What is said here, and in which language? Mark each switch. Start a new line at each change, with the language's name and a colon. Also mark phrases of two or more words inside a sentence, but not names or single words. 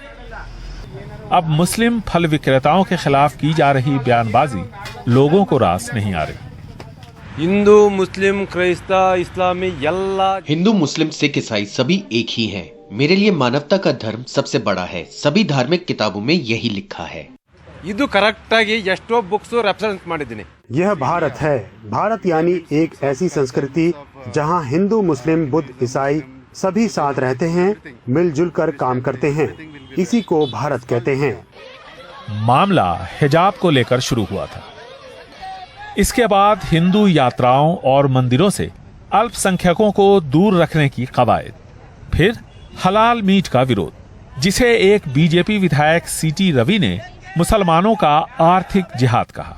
Hindi: अब मुस्लिम फल विक्रेताओं के खिलाफ की जा रही बयानबाजी लोगों को रास नहीं आ रही।
Kannada: ಹಿಂದೂ ಮುಸ್ಲಿಂ ಕ್ರೈಸ್ತ ಇಸ್ಲಾಮಿ ಎಲ್ಲಾ,
Hindi: हिंदू मुस्लिम सिख ईसाई सभी एक ही हैं। मेरे लिए मानवता का धर्म सबसे बड़ा है। सभी धार्मिक किताबों में यही लिखा है।
Kannada: ಇದು ಕರೆಕ್ಟ್ ಆಗಿ ಎಷ್ಟೋ
English: books reference
Kannada: ಮಾಡಿದ್ದೀನಿ।
Hindi: यह भारत है। भारत यानी एक ऐसी संस्कृति जहां हिंदू मुस्लिम बुद्ध ईसाई सभी साथ रहते हैं, मिलजुल कर काम करते हैं। इसी को भारत कहते हैं। मामला हिजाब को लेकर शुरू हुआ था। इसके बाद हिंदू यात्राओं और मंदिरों से अल्पसंख्यकों को दूर रखने की कवायद, फिर हलाल मीट का विरोध, जिसे एक बीजेपी विधायक सीटी रवि ने मुसलमानों का आर्थिक जिहाद कहा।